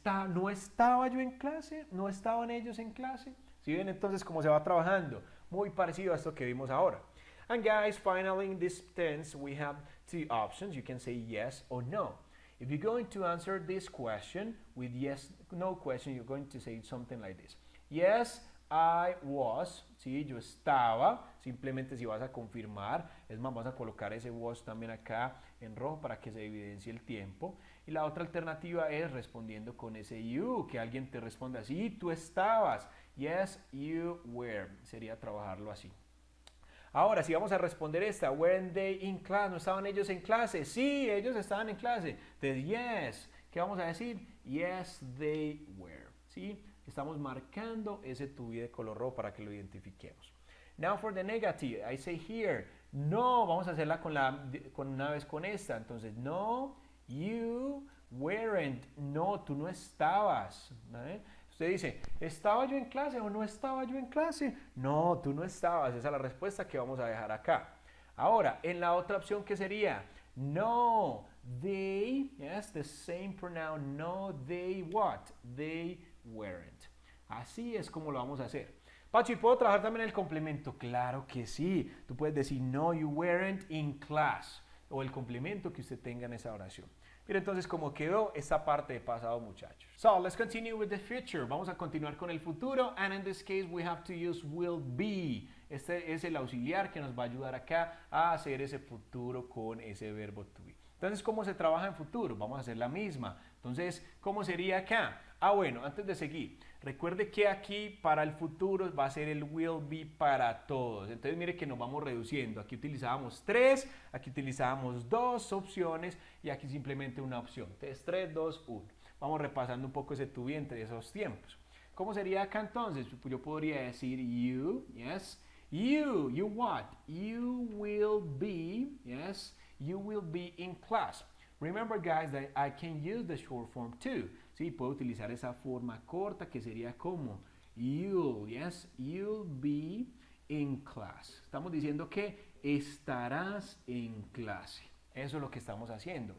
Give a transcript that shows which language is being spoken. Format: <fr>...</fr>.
<es>¿No estaba yo en clase? ¿No estaban ellos en clase? ¿Sí ven entonces cómo se va trabajando? Muy parecido a esto que vimos ahora.</es> <en>And guys, finally in this tense we have two options. You can say yes or no. If you're going to answer this question with yes, no question, you're going to say something like this. Yes, I was,</en> <es>sí, yo estaba, simplemente si vas a confirmar, es más, vas a colocar ese was también acá en rojo para que se evidencie el tiempo. Y la otra alternativa es respondiendo con ese you, que alguien te responda, sí, tú estabas,</es> <en>yes, you were,</en> <es>sería trabajarlo así. Ahora, si vamos a responder esta,</es> <en>weren't they in class?</en> <es>¿No estaban ellos en clase? Sí, ellos estaban en clase. Entonces, yes, ¿qué vamos a decir?</es> <en>Yes, they were,</en> <es>¿sí? Estamos marcando ese tubi de color rojo para que lo identifiquemos.</es> <en>Now for the negative, I say here, no,</en> <es>vamos a hacerla con una vez con esta. Entonces,</es> <en>no, you weren't,</en> <es>no, tú no estabas. ¿Vale? Usted dice, ¿estaba yo en clase o no estaba yo en clase? No, tú no estabas, esa es la respuesta que vamos a dejar acá. Ahora, en la otra opción, ¿qué sería?</es> <en>No, they, yes, the same pronoun, no, they what? They weren't.</en> <es>Así es como lo vamos a hacer. Pacho, ¿y puedo trabajar también el complemento? Claro que sí. Tú puedes decir,</es> <en>no, you weren't in class.</en> <es>O el complemento que usted tenga en esa oración. Mira entonces cómo quedó esta parte de pasado, muchachos.</es> <en>So, let's continue with the future.</en> <es>Vamos a continuar con el futuro.</es> <en>And in this case, we have to use will be.</en> <es>Este es el auxiliar que nos va a ayudar acá a hacer ese futuro con ese verbo to be. Entonces, ¿cómo se trabaja en futuro? Vamos a hacer la misma. Entonces, ¿cómo sería acá? Ah, bueno, antes de seguir, recuerde que aquí para el futuro va a ser el will be para todos. Entonces, mire que nos vamos reduciendo. Aquí utilizábamos 3, aquí utilizábamos 2 opciones y aquí simplemente una opción. Entonces, 3, 2, 1. Vamos repasando un poco ese to be entre esos tiempos. ¿Cómo sería acá entonces?</es> <en>Yo podría decir you, yes. You what? You will be, yes. You will be in class. Remember, guys, that I can use the short form too.</en> <es>Sí, puedo utilizar esa forma corta que sería como you'll,</es> <en>yes, you'll be in class.</en> <es>Estamos diciendo que estarás en clase. Eso es lo que estamos haciendo.</es>